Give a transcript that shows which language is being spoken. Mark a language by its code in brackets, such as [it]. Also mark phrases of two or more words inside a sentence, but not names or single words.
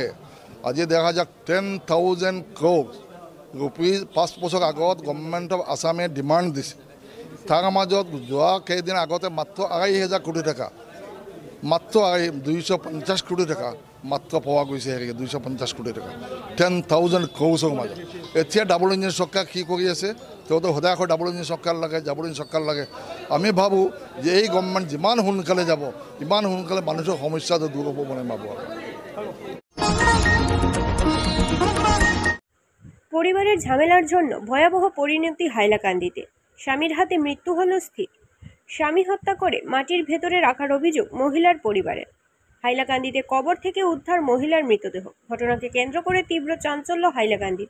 [as] আজি দেখা যাওক 10,000 [en] crore rupees [as] 5 বছৰ আগত [en] Government of Assam [as] ডিমাণ্ড দিছে, তাৰ মাজত যোৱা কেইদিন আগতে মাত্ৰ 2,500 কোটি টকা, মাত্ৰ 250 কোটি টকা মাত্ৰ পোৱা গৈছে, হেৰি 250 কোটি টকা 10,000 crores মাজত। এতিয়া [en] double engine [as] চৰকাৰ কি কৰি আছে, তেওঁতো সদায় আকৌ [en] double engine [as] চৰকাৰ লাগে। আমি ভাবোঁ যে এই গভৰ্ণমেণ্ট যিমান সোনকালে যাব ইমান সোনকালে মানুহৰ সমস্যাটো দূৰ হ'ব বুলি ভাবোঁ। [bn] পরিবারের ঝামেলার জন্য ভয়াবহ পরিণতি হাইলাকান্দিতে, স্বামীর হাতে মৃত্যু হল স্থির। স্বামী হত্যা করে মাটির ভেতরে রাখার অভিযোগ মহিলার পরিবারের। হাইলাকান্দিতে কবর থেকে উদ্ধার মহিলার মৃতদেহ। ঘটনাকে কেন্দ্র করে তীব্র চাঞ্চল্য হাইলাকান্দিতে।